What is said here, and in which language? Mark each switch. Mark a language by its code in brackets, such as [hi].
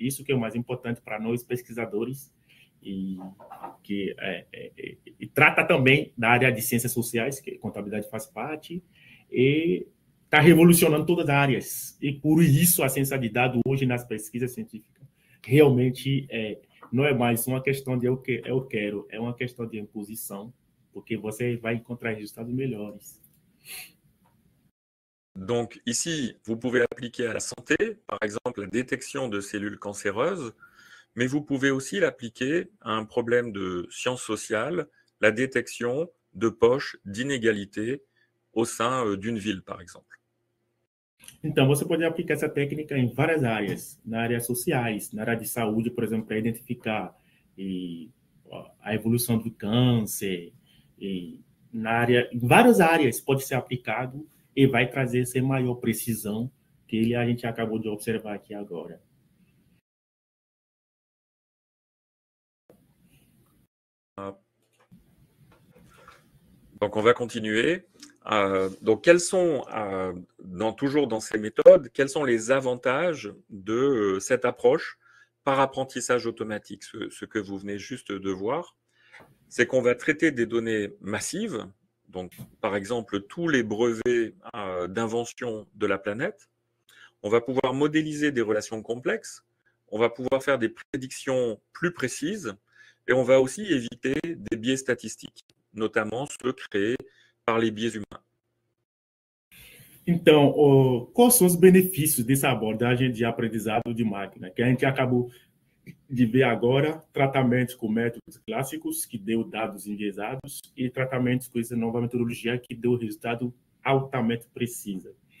[pt] Isso que é o mais importante para nós pesquisadores e que e trata também da área de ciências sociais, que a contabilidade faz parte, e está revolucionando todas as áreas. E por isso a ciência de dados hoje nas pesquisas científicas realmente não é mais uma questão de eu quero, é uma questão de imposição, porque você vai encontrar resultados melhores. [fr] Donc ici, vous pouvez appliquer à la santé, par exemple la détection de cellules cancéreuses, mais vous pouvez aussi l'appliquer à un problème de sciences sociales, la détection de poches d'inégalité au sein d'une ville, par exemple. [pt] Então, você pode aplicar essa técnica em várias áreas, na área sociais, na área de saúde, por exemplo, para identificar a evolução do câncer, em várias áreas pode ser aplicado e vai trazer essa maior precisão que a gente acabou de observar aqui agora. [fr] Donc on va continuer. Donc quels sont, toujours dans ces méthodes, quels sont les avantages de cette approche par apprentissage automatique? Ce que vous venez juste de voir, c'est qu'on va traiter des données massives, donc par exemple tous les brevets d'invention de la planète. On va pouvoir modéliser des relations complexes, on va pouvoir faire des prédictions plus précises, et on va aussi éviter des biais statistiques, notamment ceux créés par les biais humains. [pt] Então, quais são os benefícios dessa abordagem de aprendizado de máquina? Que a gente acabou de ver agora, tratamentos com métodos clássicos, que deu dados enviesados, e tratamentos com essa nova metodologia, que deu resultado altamente preciso.